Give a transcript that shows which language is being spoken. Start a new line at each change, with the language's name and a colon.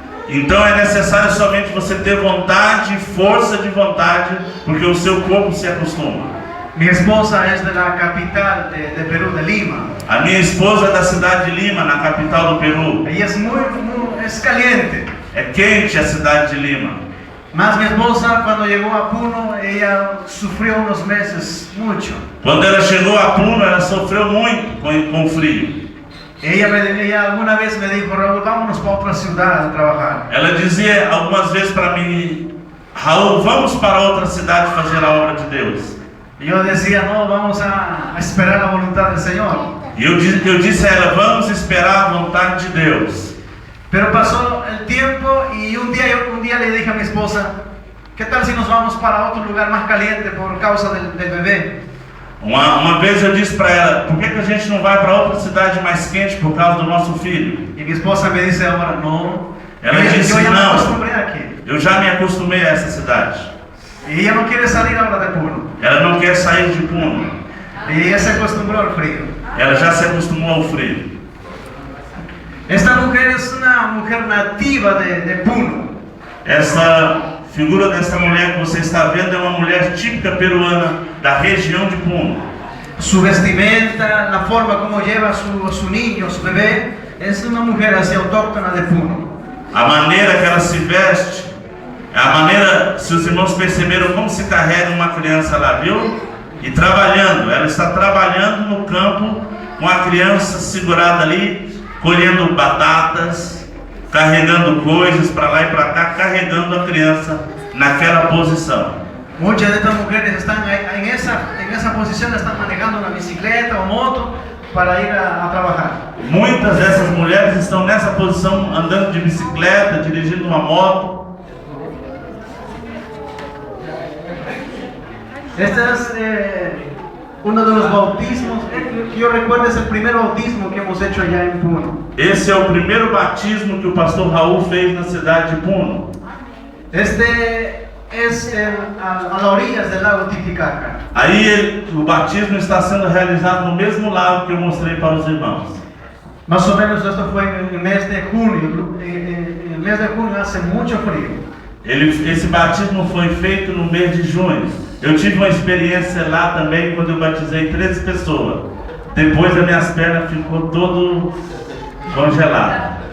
Portuguese: Então é necessário somente você ter vontade, força de vontade, porque o seu corpo se acostuma. Minha esposa é da capital de Peru, de Lima. A minha esposa é da cidade de Lima, na capital do Peru. E é
Spanish: caliente.
Portuguese: É quente a cidade de Lima.
Spanish: Mas mi esposa cuando llegó a Puno, ella sufrió unos meses mucho.
Portuguese: Quando ela chegou a Puno, ela sofreu muito com o frio.
Spanish: Ella alguna vez me dijo, Raúl, vámonos para otra ciudad a trabajar.
Portuguese: Ela dizia algumas vezes para mim, Raul, vamos para outra cidade fazer a obra de Deus.
Spanish: Y yo decía, no, vamos a esperar la voluntad del Señor.
Portuguese: E eu disse a ela, vamos esperar a vontade de Deus.
Spanish: Pero pasó el tiempo y un día le dije a mi esposa, ¿qué tal si nos vamos para otro lugar más caliente por causa del bebé?
Portuguese: Uma vez eu disse para ela, por que a gente não vai para outra cidade mais quente por causa do nosso filho?
Spanish: Y mi esposa me dice ahora, no.
Portuguese: Ela disse,
Spanish: yo ya me
Portuguese: não,
Spanish: acostumbré aquí.
Portuguese: eu já me acostumei a essa cidade.
Spanish: Y ella no quiere salir ahora de Puno.
Portuguese: Ela não quer sair de Puno.
Spanish: Y ella se acostumbró al frío.
Portuguese: Ela já se acostumou ao frio.
Spanish: Esta mujer es una mujer nativa de Puno.
Portuguese: Essa figura dessa mulher que você está vendo é uma mulher típica peruana da região de Puno.
Spanish: Su vestimenta, la forma como lleva a su niño, su bebé, es una mujer así autóctona de Puno.
Portuguese: A maneira que ela se veste, a maneira, se os irmãos perceberam como se carrega uma criança lá, viu? E trabalhando, ela está trabalhando no campo com a criança segurada ali, colhendo batatas, carregando coisas para lá e para cá, carregando a criança naquela posição.
Spanish: Muchas de estas mujeres están en esa posición, están manejando una bicicleta o moto para ir a trabajar.
Portuguese: Muitas dessas mulheres estão nessa posição, andando de bicicleta, dirigindo uma moto.
Spanish: Este es uno de los bautismos, que yo recuerdo es el primer bautismo que hemos hecho allá en Puno.
Portuguese: Esse é o primeiro batismo que o pastor Raul fez na cidade de Puno.
Spanish: Este es a las orillas del lago Titicaca.
Portuguese: Aí o batismo está sendo realizado no mesmo lago que eu mostrei para os irmãos.
Spanish: Más o menos esto fue en el mes de junio. En el mes de junio hace mucho frío.
Portuguese: Esse batismo foi feito no mês de junho. Eu tive uma experiência lá também quando eu batizei 13 pessoas. Depois as minhas pernas ficou todo congelado.